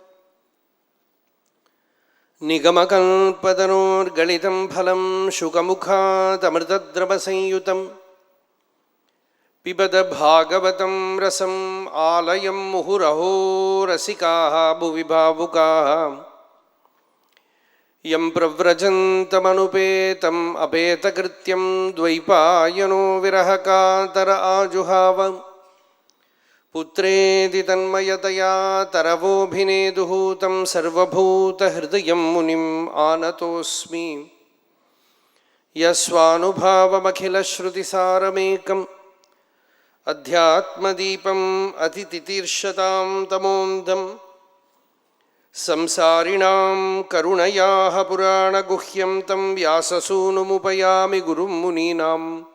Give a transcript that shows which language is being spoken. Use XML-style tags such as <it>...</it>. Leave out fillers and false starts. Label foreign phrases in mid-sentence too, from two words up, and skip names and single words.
<sa>निगमकल्पतरोर्गलितं फलं शुकमुखादमृतद्रवसंयुतं पिबद भागवतं रसम् आलयं मुहुरहो रसिकाः भुवि भावुकाः। यं प्रव्रजन्तमनुपेतम् अपेतकृत्यं द्वैपायनो विरहकातर आजुहाव पुत्रेति तन्मयतया तरवोभिनेदुः तं सर्वभूतहृदयं मुनिम् आनतोस्मि. यस्स्वानुभावमखिलश्रुतिसारमेकम् अध्यात्मदीपम् अतितितीर्षतां तमोऽन्धं संसारिणां करुणयाह पुराणगुह्यं तं व्याससूनुमुपयामि गुरुं मुनीनाम्.</sa>